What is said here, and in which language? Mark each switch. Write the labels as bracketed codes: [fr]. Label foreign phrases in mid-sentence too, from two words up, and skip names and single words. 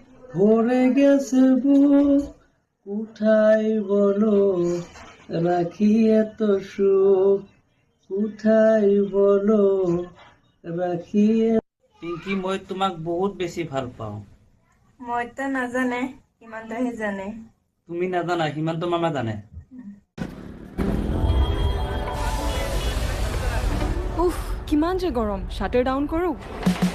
[bn] ভরে গেছে বুক কোথায় বলো রাখি এত সুখ কোথায় বলো ৰাখি পিংকি [as] মই তোমাক বহুত বেছি ভাল পাওঁ মইতো নাজানে সিমানটোহে জানে তুমি নাজানা সিমানটো মামা জানে উফ কিমান যে গৰম [en] shutter down [as] কৰোঁ